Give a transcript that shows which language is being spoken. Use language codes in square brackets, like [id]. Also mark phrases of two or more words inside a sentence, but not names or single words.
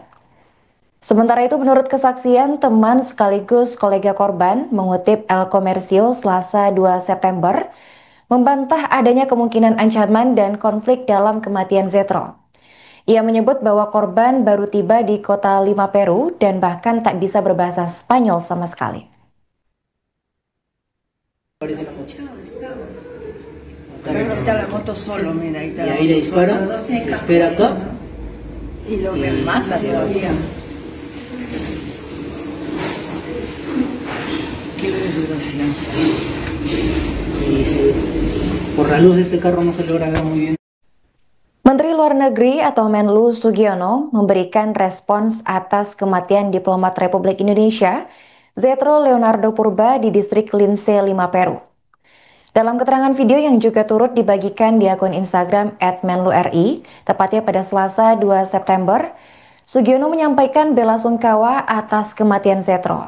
[id] Sementara itu, menurut kesaksian teman sekaligus kolega korban, mengutip El Comercio Selasa 2 September, membantah adanya kemungkinan ancaman dan konflik dalam kematian Zetro. Ia menyebut bahwa korban baru tiba di kota Lima, Peru, dan bahkan tak bisa berbahasa Spanyol sama sekali. [es] Pero está la moto solo, mira, ahí está Y la ahí le moto dispara, solo. Los dos tienen casco espera acá. y lo remata todavía. Qué desgracia. Y por la luz de este carro no se logra ver muy bien. [id] Menteri Luar Negeri atau Menlu Sugiono memberikan respons atas kematian diplomat Republik Indonesia, Zetro Leonardo Purba di distrik Lince 5 Peru. Dalam keterangan video yang juga turut dibagikan di akun Instagram @menlu_ri, tepatnya pada Selasa 2 September, Sugiono menyampaikan bela sungkawa atas kematian Zetro.